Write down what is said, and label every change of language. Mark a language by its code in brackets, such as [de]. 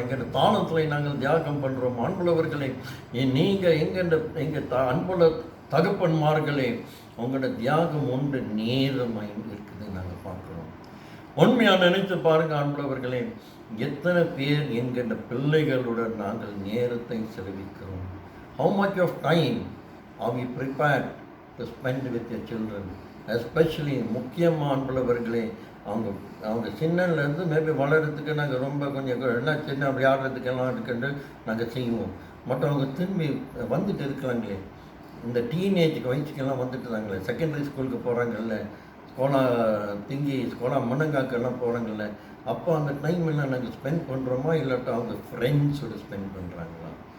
[ta] எங்கள் தானத்தில் நாங்கள் தியாகம் பண்ணுறோம்? அன்புள்ளவர்களே, நீங்கள் எங்கள் அன்புள்ள தகப்பன்மார்களே, உங்களோட தியாகம் ஒன்று நேரமாக இருக்குது நாங்கள் பார்க்குறோம். உண்மையாக நினைத்து பாருங்கள் அன்புள்ளவர்களே, எத்தனை பேர் எங்கள் பிள்ளைகளுடன் நாங்கள் நேரத்தை செலவிக்கிறோம்? [en] How much of time are we prepared to spend with your children? [ta] Especially முக்கியமாக அன்புள்ளவர்களே, அவங்க சின்னலேருந்து மேபி வளர்கிறதுக்கு நாங்கள் ரொம்ப கொஞ்சம் என்ன சின்ன அப்படி ஆடுறதுக்கெல்லாம் இருக்குன்னு நாங்கள் செய்வோம். மற்றவங்க திரும்பி வந்துட்டு இருக்கிறாங்களே, இந்த டீனேஜுக்கு வயசுக்கெல்லாம் வந்துட்டுறாங்களே, செகண்டரி ஸ்கூலுக்கு போகிறாங்கல்ல, ஸ்கோலா மண்ணங்காக்கெல்லாம் போகிறாங்கல்ல, அப்போ அந்த டைம் எல்லாம் நாங்கள் ஸ்பெண்ட் பண்ணுறோமா இல்லாட்டா அவங்க ஃப்ரெண்ட்ஸோட ஸ்பெண்ட் பண்ணுறாங்களா?